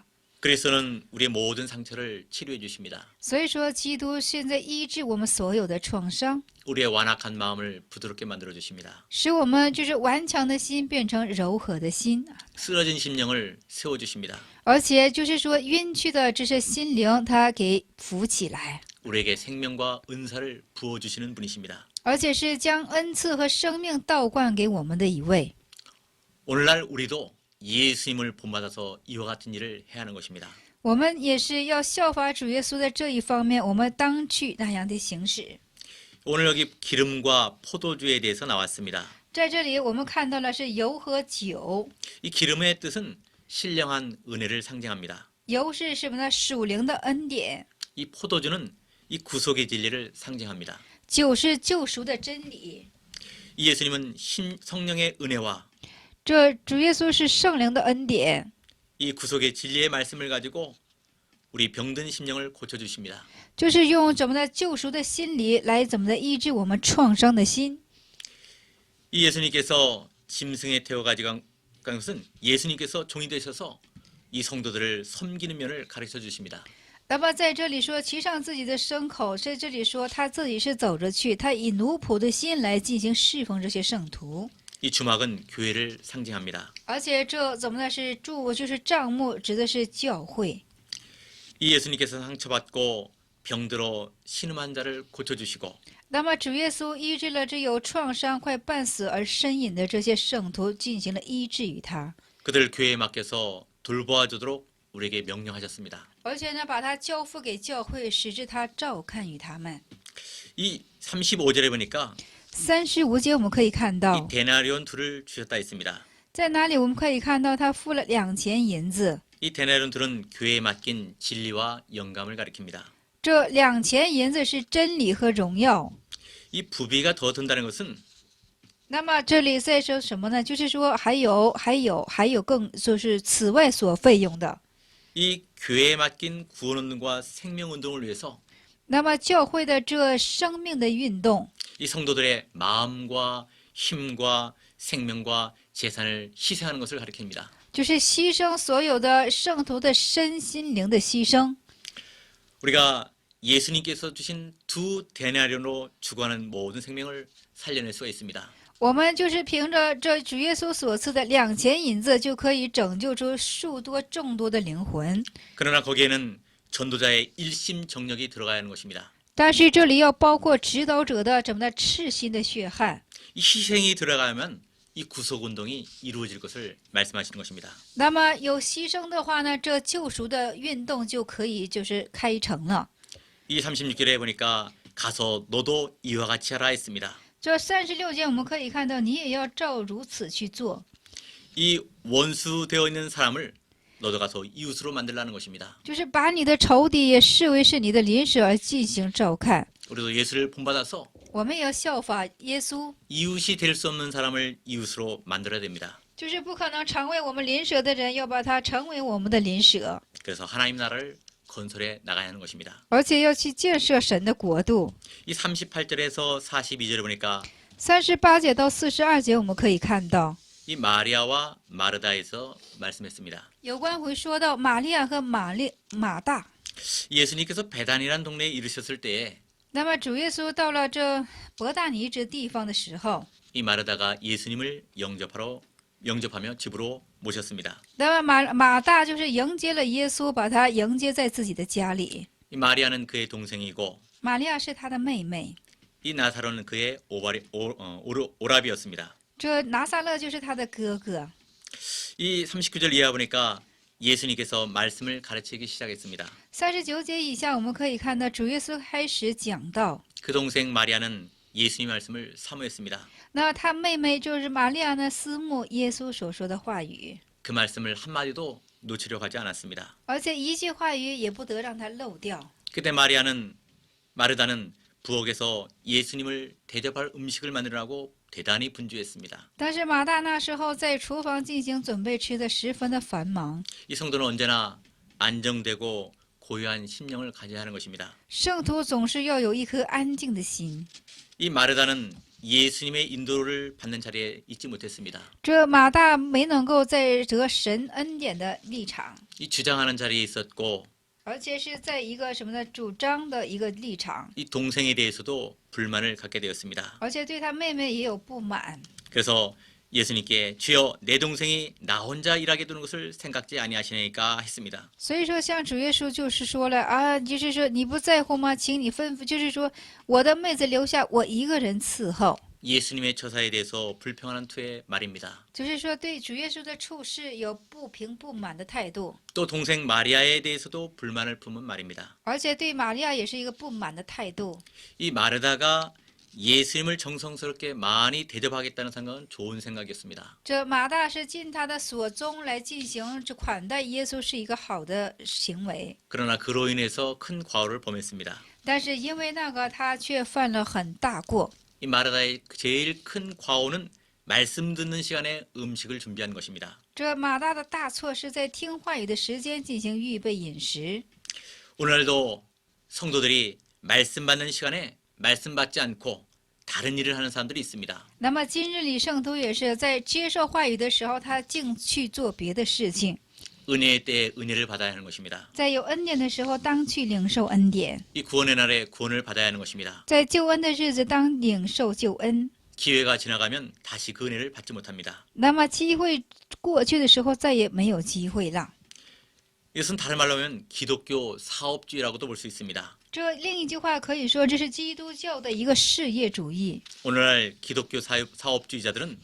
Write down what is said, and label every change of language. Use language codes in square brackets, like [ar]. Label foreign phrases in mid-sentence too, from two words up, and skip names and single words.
[ko] 그리스도는 우리의 모든 상처를 치료해 주십니다. [zh] 所以说，基督现在医治我们所有的创伤， [ko] 우리의 완악한 마음을 부드럽게 만들어 주십니다. [zh] 使我们就是顽强的心变成柔和的心， [ko] 쓰러진 심령을 세워 주십니다. [zh] 而且就是说晕去的这些心灵，他给扶起来， [ko] 우리에게 생명과 은사를 부어 주시는 분이십니다. [zh] 而且是将恩赐和生命倒灌给我们的一位。 [ko] 오늘날 우리도 예수님을 본받아서 이와 같은 일을 해야 하는 것입니다. [zh] 我们也是要效法主耶稣在这一方面，我们当去那样的行使。 [ko] 오늘 여기 기름과 포도주에 대해서 나왔습니다. [zh] 在这里，我们看到了是油和酒。 [ko] 이 기름의 뜻은 신령한 은혜를 상징합니다. [zh] 油是什么呢？属灵的恩典。 [ko] 이 포도주는 이 구속의 진리를 상징합니다. [zh] 酒是救赎的真理。 [ko] 이 예수님은 성령의 은혜와 [zh] 这主耶稣是圣灵的恩典， [ko] 이 구속의 진리의 말씀을 가지고 우리 병든 심령을 고쳐주십니다. [zh] 就是用怎么的救赎的心理来怎么的医治我们创伤的心。 [ko] 이 예수님께서 짐승에 태워가지고 그것은 예수님께서 종이 되셔서 이 성도들을 섬기는 면을 가르쳐 주십니다. [zh] 那么在这里说骑上自己的牲口，在这里说他自己是走着去，他以奴仆的心来进行侍奉这些圣徒。 [ko] 이 주막은 교회를 상징합니다. [zh] 而且这怎么呢？是柱，就是帐幕，指的是教会。 [ko] 이 예수님께서 상처받고 병들어 신음한 자를 고쳐주시고 [zh] 那么主耶稣医治了这有创伤、快半死而呻吟的这些圣徒，进行了医治于他， [ko] 그들 교회에 맡겨서 돌보아주도록 우리에게 명령하셨습니다. [zh] 而且呢，把他交付给教会，使之他照看于他们。 [ko] 이 35절에 보니까 [zh] 35 节我们可以看 [ko] 이 [zh] 到， [ko] 데나리온 둘을 주셨다 했습니다. [zh] 在哪里我们可以看到他付了2钱银子。 [ko] 이 데나리온 둘은 교회에 맡긴 진리와 영감을 가리킵니다. [zh] 这2钱银子是真理和荣耀。 [ko] 이 부비가 더 든다는 것은 [zh] 那么这里在说什么呢？就是说还有更就是此外所费用的。 [ko] 이 교회에 맡긴 구원운동과 생명운동을 위해서 [zh] 那么教会的这生命的运动， [ko] 이 성도들의 마음과 힘과 생명과 재산을 희생하는 것을 가리킵니다. [zh] 就是牺牲所有的圣徒的身心灵的牺牲。 [ko] 우리가 예수님께서 주신 두 데나리온으로 주관하는 모든 생명을 살려낼 수가 있습니다. [zh] 我们就是凭着这主耶稣所赐的2钱银子，就可以拯救出数多众多的灵魂。 [ko] 그러나 거기에는 전도자의 일심정력이 들어가야 하는 것입니다. [zh] 但是这里要包括指导者的怎么的赤心的血汗。 [ko] 이 희생이 들어가면 이 구속운동이 이루어질 것을 말씀하시는 것입니다. [zh] 那么有牺牲的话呢，这救赎的运动就可以就是开成了。 [ko] 이 36절에 보니까 가서 너도 이와 같이 하라 했습니다. [zh] 这36节我们可以看到，你也要照如此去做。 [ko] 이 원수되어 있는 사람을 너도 가서 이웃으로 만들라는 것입니다. [zh] 就是把你的仇敌也视为是你的邻舍而进行照看。 [ko] 우리도 예수를 본받아서 [zh] 我们也要效法耶稣， [ko] 이웃이 될 수 없는 사람을 이웃으로 만들어야 됩니다. [zh] 就是不可能成为我们邻舍的人，要把他成为我们的邻舍， [ko] 그래서 하나님 나라를 건설해 나가야 하는 것입니다. [zh] 而且要去建设神的国度。 [ko] 이 38절에서 42절에 보니까 [zh] 38 节到42节我们可以看到， [ko] 이 마리아와 마르다에서 말씀했습니다. [zh] 有关会说到玛利亚和马大。 [ko] 예수님께서 베단이라는 동네에 이르셨을 때에 [zh] 那么主耶稣到了这伯大尼这地方的时候， [ko] 이 마르다가 예수님을 영접하며 집으로 모셨습니다. [zh] 那么马大就是迎接了耶稣，把他迎接在自己的家里。 [ko] 이 마리아는 그의 동생이고 [zh] 玛利亚是他的妹妹， [ko] 이 나사로는 그의 오라비였습니다. [zh] 这拿撒勒就是他的哥哥。 [ko] 이 39절 이하 보니까 예수님께서 말씀을 가르치기 시작했습니다. [zh] 39 节以下，我们可以看到主耶稣开始讲道。 [ko] 그 동생 마리아는 예수님 말씀을 사모했습니다. [zh] 那他妹妹就是玛利亚呢，思慕耶稣所说的话语， [ko] 그 말씀을 한마디도 놓치려고 하지 않았습니다. [zh] 而且一句话语也不得让他漏掉。 [ko] 그때 마르다는 부엌에서 예수님을 대접할 음식을 만들라고 대단히 분주했습니다. [zh] 但是马大那时候在厨房进行准备吃的十分的繁忙。 [ko] 이 성도는 언제나 안정되고 고요한 심령을 가져야 하는 것입니다. [zh] 圣徒总是要有一颗安静的心。 [ko] 이 마르다는 예수님의 인도를 받는 자리에 있지 못했습니다. [zh] 这马大没能够在得神恩典的立场， [ko] 이 주장하는 자리에 있었고 [zh] 而且是在一个什么呢？主张的一个立场， [ko] 이 동생에 대해서도 불만을 갖게 되었습니다. [zh] 而且对他妹妹也有不满。 [ko] 그래서 예수님께 주여 내 동생이 나 혼자 일하게 두는 것을 생각지 아니하시니까 했습니다. [zh] 所以说，像主耶稣就是说了啊，就是说你不在乎吗？请你吩咐，就是说我的妹子留下我一个人伺候。 [ko] 예수님의 처사에 대해서 불평하는 투의 말입니다. [zh] 就是说对主耶稣的处事有不平不满的态度， [ko] 또 동생 마리아에 대해서도 불만을 품은 말입니다. [zh] 而且对玛利亚也是一个不满的态度。 [ko] 이 마르다가 예수님을 정성스럽게 많이 대접하겠다는 생각은 좋은 생각이었습니다. [zh] 这马大是尽他的所宗来进行这款待耶稣，是一个好的行为。 [ko] 그러나 그로 인해서 큰 과오를 범했습니다. [zh] 但是因为那个，他却犯了很大过。 [ko] 이 마르다의 제일 큰 과오는 말씀 듣는 시간에 음식을 준비한 것입니다. [zh] 这马大的大错是在听话语的时间进行预备饮食。 [ko] 오늘날도 성도들이 말씀 받는 시간에 말씀 받지 않고 다른 일을 하는 사람들이 있습니다. [zh] 那么今日里圣徒也是在接受话语的时候，他竟去做别的事情。 [ko] 은혜의 때에 은혜를 받아야 하는 것입니다. [zh] 在有恩典的时候，当去领受恩典； [ko] 이 구원의 날에 구원을 받아야 하는 것입니다. [zh] 在救恩的日子，当领受救恩。 [ko] 기회가 지나가면 다시 그 은혜를 받지 못합니다. [zh] 那么机会过去的时候，再也没有机会了。 [ko] 이것은 다른 말로 하면 기독교 사업주의라고도 볼 수 있습니다. [zh] 这另一句话可以说，这是基督教的一个事业主义。 [ko] 오늘날 기독교 사업주의자들은